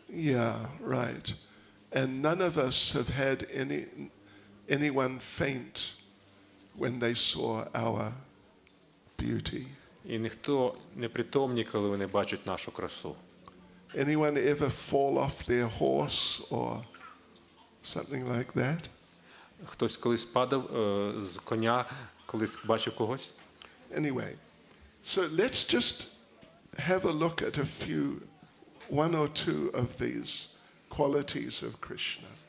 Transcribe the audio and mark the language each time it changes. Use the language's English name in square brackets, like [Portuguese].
[English] Yeah, right. And none of us have had anyone faint when they saw our beauty. [Ukrainian] І ніхто не притомні, коли вони бачать нашу красу. [English] Anyone ever fall off their horse or something like that? [Ukrainian] Хтось колись падав з коня, коли бачив когось? [English] Anyway, so let's just have a look at one or two of these qualities of Krishna.